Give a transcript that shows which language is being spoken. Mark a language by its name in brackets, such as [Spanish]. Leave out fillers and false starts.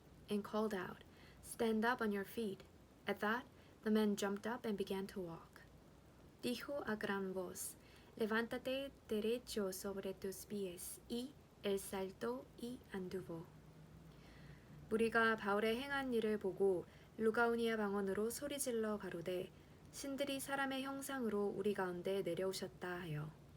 [English] And called out, Stand up on your feet. At that, the man jumped up and began to walk. [Spanish] Dijo a gran voz, Levántate derecho sobre tus pies. Y él saltó y anduvo. [Korean] 무리가 바울의 행한 일을 보고 루가오니아 방언으로 소리질러 가로되 신들이 사람의 형상으로 우리 가운데 내려오셨다 하여.